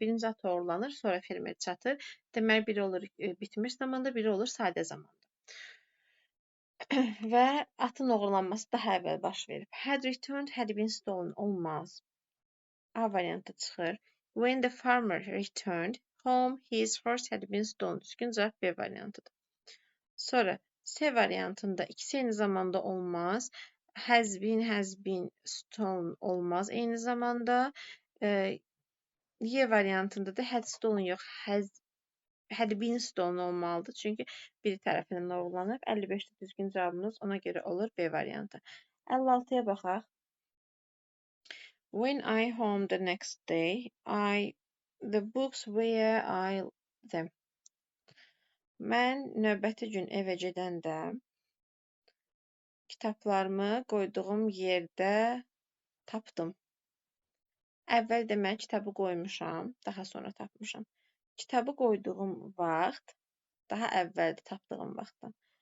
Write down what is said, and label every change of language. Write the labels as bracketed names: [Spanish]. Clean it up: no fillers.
[Azerbaijani] Birinci atı oğurlanır, sonra fermer çatır. Deməli, biri olur bitmiş zamanda, biri olur sadə zamanda. Və atın oğurlanması daha əvvəl baş verib. Had returned, had been stolen olmaz. A variantı çıxır. [English] When the farmer returned home, his horse had been stolen. [Azerbaijani] Düzgün cavab B variantıdır. Sonra C variantında ikisi eyni zamanda olmaz. Has been stolen olmaz. Eyni zamanda Y variantında da had stolen yox, had been stolen olmalıdır. Çünki biri tərəfindən oğurlanıb. 55-də düzgün cavabımız ona görə olur B variantı. 56-ya baxaq. [English] When I home the next day, the books where I them. [Azerbaijani] Mən növbəti gün evə gedəndə kitablarımı qoyduğum yerdə tapdım. Əvvəl demək kitabı qoymuşam, daha sonra tapmışam. Kitabı qoyduğum vaxt daha əvvəldə tapdığım vaxtdan.